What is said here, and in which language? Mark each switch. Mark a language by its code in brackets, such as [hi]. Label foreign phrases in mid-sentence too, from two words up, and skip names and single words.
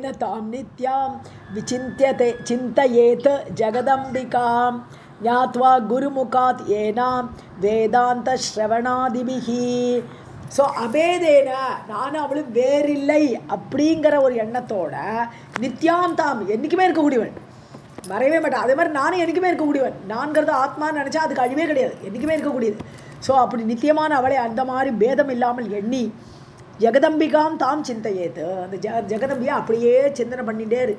[sa] तां नित्यां विचिन्त्यते चिन्तयेत् जगदम्बिकां ज्ञात्वा गुरुमुखात् येनां वेदान्तश्रवणादिभिः. [ta] ஸோ அபேதேன, நானும் அவளும் வேறில்லை அப்படிங்கிற ஒரு எண்ணத்தோட [sa] नित्यां ताम् [ta] என்றைக்குமே இருக்கக்கூடியவன், மறையவே மாட்டான். அதே மாதிரி நானும் என்றைக்குமே இருக்கக்கூடியவன், நான்கிறது ஆத்மான்னு நினச்சா அதுக்கு அழிவே கிடையாது, என்றைக்குமே இருக்கக்கூடியது. ஸோ அப்படி நித்தியமான அவளை அந்த மாதிரி பேதம் இல்லாமல் எண்ணி [sa] जगदम्बिकां तां चिन्तयेत्, [ta] அந்த ஜெகதம்பியை அப்படியே சிந்தனை பண்ணிகிட்டே இரு.